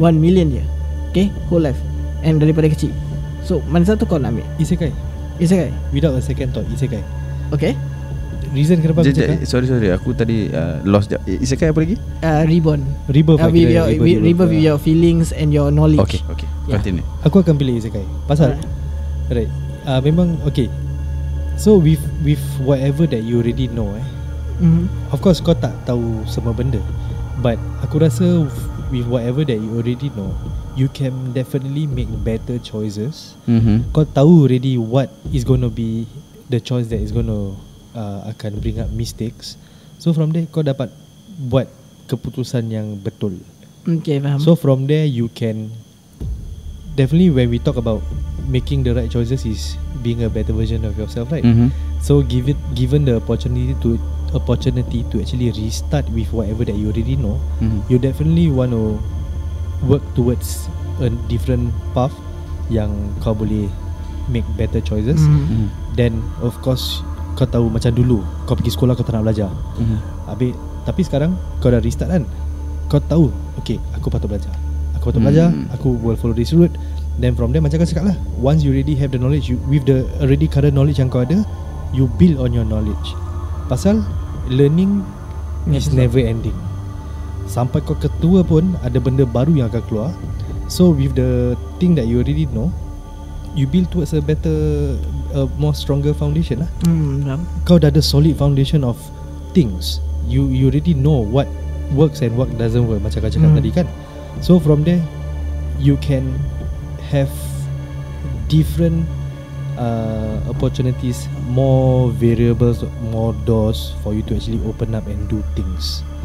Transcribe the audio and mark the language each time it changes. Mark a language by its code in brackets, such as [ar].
[ms] 1 million je. [en] Okay, whole life. [ms] And daripada kecil. So mana satu kau nak ambil? [en] Isekai without a second thought. Isekai. Okay. [ms] Reason kenapa aku cakap sorry aku tadi lost. Isekai apa lagi? [en] Rebirth with your feelings and your knowledge. Okay continue. [ms] Aku akan pilih isekai pasal [en] right, [ms] memang okay. [en] So with whatever that you already know of course [ms] kau tak tahu semua benda, [en] but [ms] aku rasa [en] with whatever that you already know, you can definitely make better choices. [ms] Kau tahu [en] already what is going to be the choice that is going to akan bring up mistakes. [ms] So from there kau dapat buat keputusan yang betul. Okay, faham. [en] So from there you can definitely, when we talk about making the right choices, is being a better version of yourself, right? So given the opportunity to actually restart with whatever that you already know, you definitely want to work towards a different path [ms] yang kau boleh [en] make better choices. Then of course [ms] kau tahu macam dulu kau pergi sekolah kau tak nak belajar. Habis tapi sekarang kau dah restart kan. Kau tahu, okay, aku patut belajar. Aku patut belajar, aku [en] will follow this route. Then from there [ms] macam kau cakap lah, [en] once you already have the knowledge, with the already current knowledge [ms] yang kau ada, [en] you build on your knowledge. [ms] Pasal [en] learning is never ending. [ms] Sampai kau ketua pun ada benda baru yang akan keluar. [en] So with the thing that you already know, you build towards a better, more stronger foundation lah. [ms] Kau dah ada [en] solid foundation of things. You already know what works and what doesn't work, [ms] macam kau cakap tadi kan. [en] So from there you can have different opportunities, more variables, more doors for you to actually open up and do things.